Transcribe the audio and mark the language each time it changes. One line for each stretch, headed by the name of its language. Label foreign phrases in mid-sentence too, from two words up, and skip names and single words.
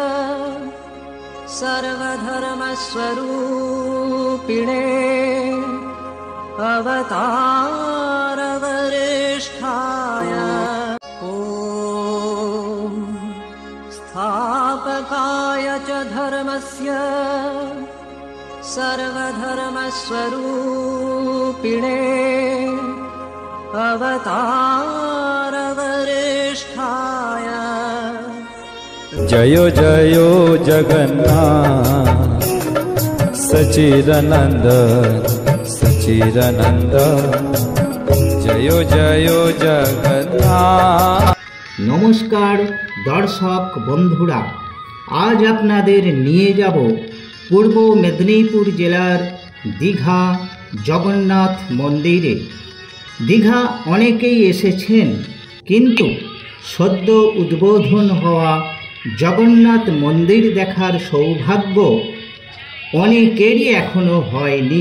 Sanskrit: सर्वधर्मस्वरूपिणे अवतारवरिष्ठाय ॐ स्थापकाय च धर्मस्य सर्वधर्मस्वरूपिणे अवतारवरिष्ठाय। जयो जयो जगन्नाथ सच्चिदानंद सच्चिदानंद जयो जयो जगन्नाथ।
Bangla: নমস্কার দর্শক বন্ধুরা, আজ আপনাদের নিয়ে যাব পূর্ব মেদিনীপুর জেলার দীঘা জগন্নাথ মন্দিরে। দীঘা অনেকেই এসেছেন, কিন্তু সদ্য উদ্বোধন হওয়া জগন্নাথ মন্দির দেখার সৌভাগ্য অনেকেরই এখনো হয়নি।